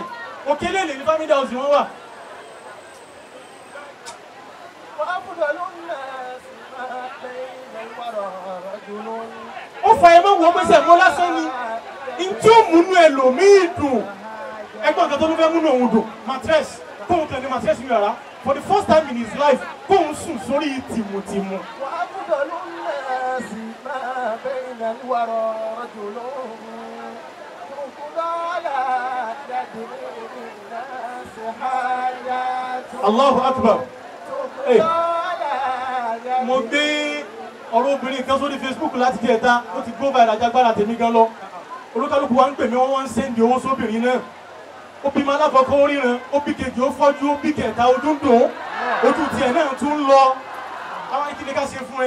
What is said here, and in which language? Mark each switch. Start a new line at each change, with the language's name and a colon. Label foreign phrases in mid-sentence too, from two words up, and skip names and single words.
Yoruba: Òkèlè lè ní
English: family house
Yoruba: wọn wà.
Arabic: وأفضل الناس ما بين الورى رجل
Yoruba: Ó fa ẹ mọ́ wọ́n pèsè mọ́ lásán ni. Ntí ó múnú ẹlòmíì dùn. Ẹgbọ́n nǹkan tó ló fẹ́ múnú òun dùn. Mátírẹ́sì. Kóun tẹ̀ ní mátírẹ́sì inú yàrá.
English: For the first time in his life,
Yoruba: kóun sùn sórí tìmùtìmù.
Arabic: وأفضل الناس ما بين الورى رجل تقضى على يد الناس حاجات الله أكبر. تقضى على يد
Yoruba: Mo gbé ọ̀rọ̀ obìnrin kan sórí Facebook láti jẹ́ ẹ̀ta ó ti gbó báyìí lájágbára tèmi gan lọ. Olúkálùkù wa ń pè mí wọ́n wá ń sẹ́ndì owó sóbìnrin náà. Ó bímọ alákọ̀ọ́kọ́ ó ríran, ó bí kejì ó fọ́jú, ó bí kẹta ojú ń dùn. Ojú tiẹ̀ náà tún ń lọ. Àwọn ìkíni ká ṣe fún ẹ.